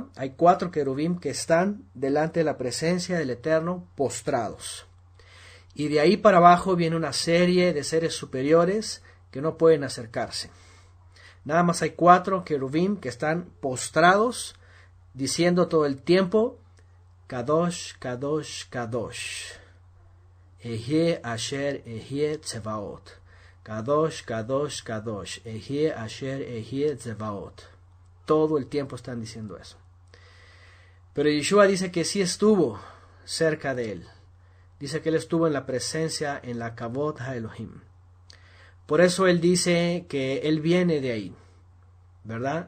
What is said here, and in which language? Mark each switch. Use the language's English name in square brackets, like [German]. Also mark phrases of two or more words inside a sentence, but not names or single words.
[Spanish] Hay 4 querubim que están delante de la presencia del Eterno, postrados. Y de ahí para abajo viene una serie de seres superiores que no pueden acercarse. Nada más hay 4 querubim que están postrados, diciendo todo el tiempo, [Hebrew] קדוש, קדוש, קדוש. אהיה אשר אהיה צבאות. קדוש, קדוש, קדוש, אהיה אשר אהיה צבאות. [Spanish] Todo el tiempo están diciendo eso. Pero Yeshua dice que sí estuvo cerca de él. Dice que él estuvo en la presencia, en la [Hebrew] כבוד האלוהים. [Spanish] Por eso él dice que él viene de ahí, ¿verdad?